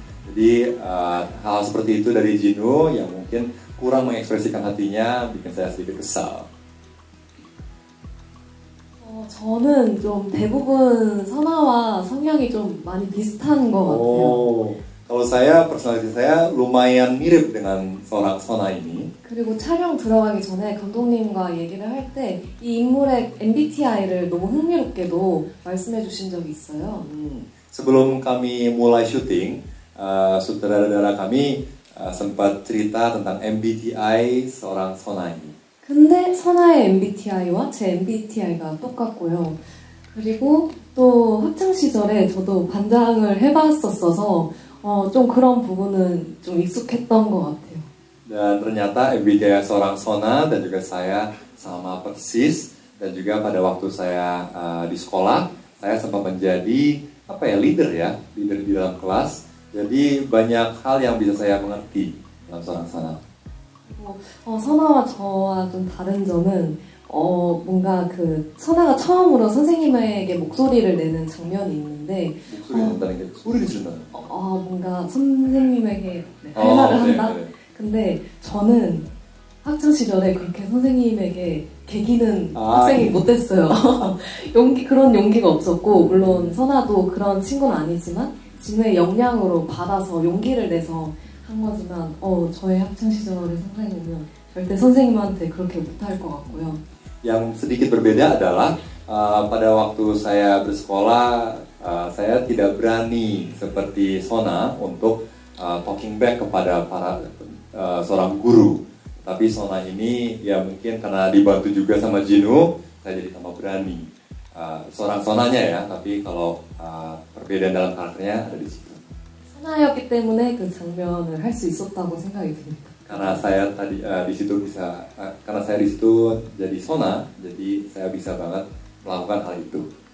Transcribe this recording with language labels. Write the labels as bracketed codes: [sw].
[id] Jadi hal seperti itu dari Jinu yang mungkin kurang mengekspresikan hatinya bikin saya sedikit kesal. [ko] 저는 좀 대부분 선아와 성향이 좀 많이 비슷한 것 같아요. [id] Kalau saya, personality saya lumayan mirip dengan seorang Sona ini. [ko] 그리고 촬영 들어가기 전에 감독님과 얘기를 할 때 이 인물의 MBTI를 너무 흥미롭게도 말씀해 주신 적이 있어요. [id] Sebelum kami mulai syuting, sutradara kami sempat cerita tentang MBTI seorang Sona ini. [ko] 근데 선아의 MBTI와 제 MBTI가 똑같고요. 그리고 또 학창 시절에 저도 반장을 해봤었어서 좀 그런 부분은 좀 익숙했던 것 같아요. [id] Dan ternyata Abigail seorang Sona dan juga saya sama persis. Dan juga pada waktu saya di sekolah, saya sempat menjadi leader di dalam kelas. Jadi banyak hal yang bisa saya mengerti dalam seorang Sona. [ko] 선아와 저와 좀 다른 점은 뭔가 그 선아가 처음으로 선생님에게 목소리를 내는 장면이 있는데 목소리 낸다는 게 소리를 지른다는 거. 뭔가 선생님에게 할 말을 한다? 네네. 근데 저는 학창 시절에 그렇게 선생님에게 개기는 학생이 못 됐어요. 그런 용기가 없었고, 물론 선아도 그런 친구는 아니지만, 진우의 역량으로 받아서 용기를 내서 한 거지만, 저의 학창 시절을 생각해보면 절대 선생님한테 그렇게 못할 것 같고요. [id] Yang sedikit berbeda adalah pada waktu saya bersekolah, saya tidak berani seperti Sona untuk [en] talking back [id] kepada seorang guru. Tapi Sona ini ya mungkin karena dibantu juga sama Jinu, saya jadi tambah berani. Seorang Sonanya ya, tapi kalau perbedaan dalam karakternya ada di situ. [ko] 선아였기 때문에 그 장면을 할 수 있었다고 생각이 듭니다. [id] Karena saya tadi di situ karena saya di situ jadi Sona, jadi saya bisa banget melakukan hal itu.